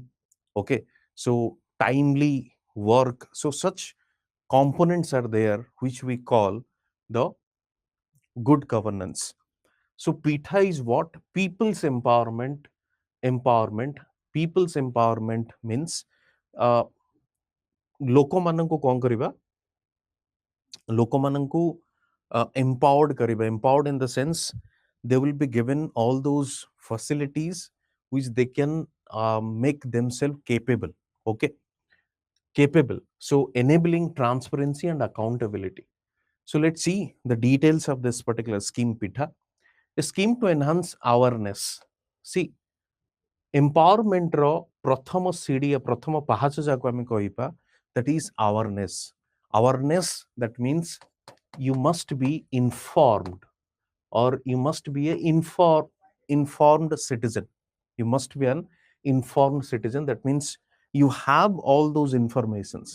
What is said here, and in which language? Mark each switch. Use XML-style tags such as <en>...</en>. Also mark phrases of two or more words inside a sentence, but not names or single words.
<en>Okay, so timely work. So such components are there which we call the good governance. So PITA is what? People's empowerment. Empowerment. People's empowerment means</en> <or>ଲୋକମାନଙ୍କୁ କଣ କରିବା? ଲୋକମାନଙ୍କୁ empowered କରିବା.</or> <en>Empowered in the sense they will be given all those facilities which they can make themselves capable. Okay, capable. So enabling transparency and accountability. So let's see the details of this particular scheme PITA. A scheme to enhance awareness.</en> <or>See, empowerment ର ପ୍ରଥମ ସିଡ଼ି ପ୍ରଥମ ପାହାଚ ଯାକୁ ଆମେ କହିବା,</or> <en>that is awareness. Awareness, that means you must be informed or you must be an informed citizen. You must be an informed citizen. That means you have all those informations.</en>